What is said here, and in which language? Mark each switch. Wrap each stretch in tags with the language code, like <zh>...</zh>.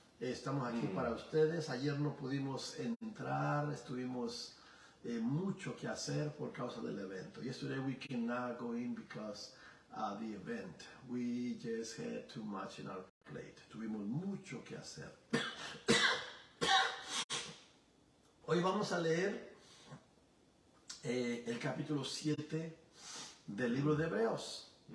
<es>Estamos aquí para ustedes. Ayer no pudimos entrar, estuvimos mucho que hacer por causa del evento.</es> <en>Yesterday we cannot go in because the event. We just had too much in our plate.</en> <es>Tuvimos mucho que hacer. Hoy vamos a leer el capítulo 7 del libro de Hebreos.</es>